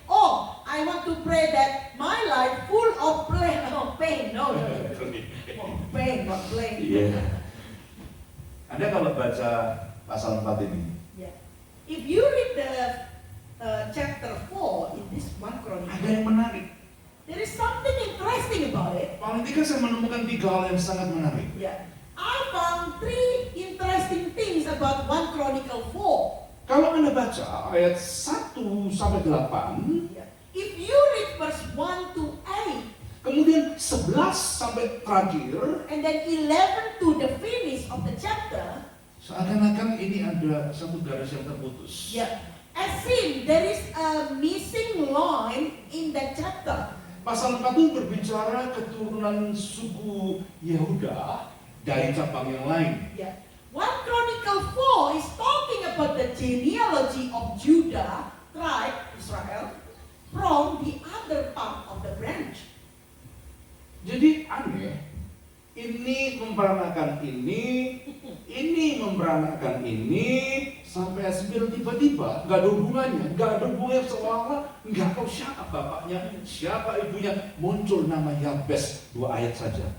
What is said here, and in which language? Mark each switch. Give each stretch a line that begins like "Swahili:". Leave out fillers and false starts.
English: Oh, I want to pray that my life full of pain. No. Oh, pain, not blame.
Indonesian: Iya. Anda kalau baca pasal 4 ini,
English: Yeah. If you read the chapter 4 in this 1
Indonesian: ada
English: Chronicle,
Indonesian: yang menarik.
English: there is something interesting about it.
Indonesian: Paling tidak saya menemukan 3 hal yang sangat menarik.
English: Yeah. I found 3 interesting things about 1 Chronicle 4.
Indonesian: Kalau Anda baca ayat 1 sampai 8,
English: Yeah. If you read verse 1 to 8,
Indonesian: kemudian 11 sampai terakhir,
English: and then 11 to the finish of the chapter,
Indonesian: seakan-akan ini ada satu garis yang terputus.
English: yeah, as if there is a missing line in that chapter.
Indonesian: Pasal 4 itu berbicara keturunan suku Yehuda dari cabang yang lain.
English: Yeah. 1 Chronicle 4 is talking about the genealogy of Judah, tribe, Israel, from the other part of the branch.
Indonesian: Jadi aneh, ini memperanakan ini memperanakan ini, sampai Asbel tiba-tiba nggak ada hubungannya, seolah-olah nggak tahu siapa bapaknya, siapa ibunya, muncul nama Yabes 2 ayat saja.